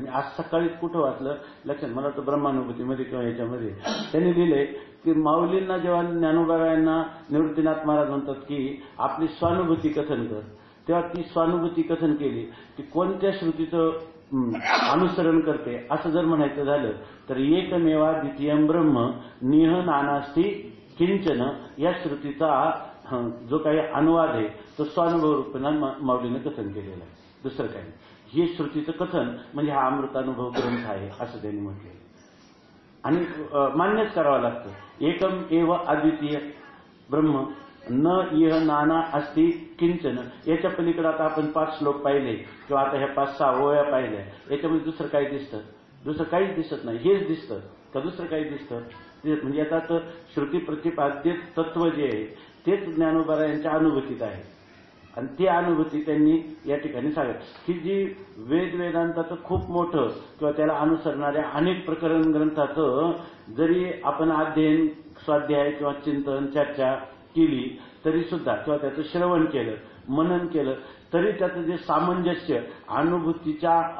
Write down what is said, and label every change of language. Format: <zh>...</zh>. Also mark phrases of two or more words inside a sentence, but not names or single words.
<mr>मी आज सकाळीच कुठं वाचलं लक्षात, मला तर ब्रह्मानुभूतीमध्ये किंवा याच्यामध्ये त्यांनी लिहिलंय की माऊलींना जेव्हा ज्ञानोबारायांना निवृत्तीनाथ महाराज म्हणतात की आपली स्वानुभूती कथन कर, तेव्हा ती स्वानुभूती कथन केली की कोणत्या श्रुतीचं अनुसरण करते असं जर म्हणायचं झालं तर</mr> <sa>एकमेवा द्वितीयं ब्रह्म निह नानास्ति किंचन</sa> <mr>या श्रुतीचा जो काही अनुवाद आहे तो स्वानुभव रूपानं माऊलीने कथन केलेला आहे, दुसरं काही नाही. हे श्रुतीचं कथन म्हणजे हा अमृतानुभव ग्रंथ आहे असं त्यांनी म्हटले आणि मान्यच करावं लागतं.</mr> <sa>एकम एव अद्वितीय ब्रह्म न इह नाना अस्ति किंचन.</sa> <mr>याच्या पलीकडे आता आपण 5 श्लोक पाहिले किंवा आता ह्या 5-6 ओव्या पाहिल्या, याच्यामध्ये दुसरं काही दिसतं? दुसरं काहीच दिसत नाही. हेच दिसतं का दुसरं काही दिसतं? म्हणजे आता तर श्रुती प्रतिपाद्य तत्व जे आहे तेच ज्ञानोबा यांच्या अनुभूतीत आहे आणि ती अनुभूती त्यांनी या ठिकाणी सांगितली की जी वेदांताचं खूप मोठं किंवा त्याला अनुसरणाऱ्या अनेक प्रकरण ग्रंथाचं जरी आपण अध्ययन, स्वाध्याय किंवा चिंतन, चर्चा केली तरी सुद्धा किंवा त्याचं श्रवण केलं, मनन केलं तरी त्याचं जे सामंजस्य अनुभूतीच्या</mr>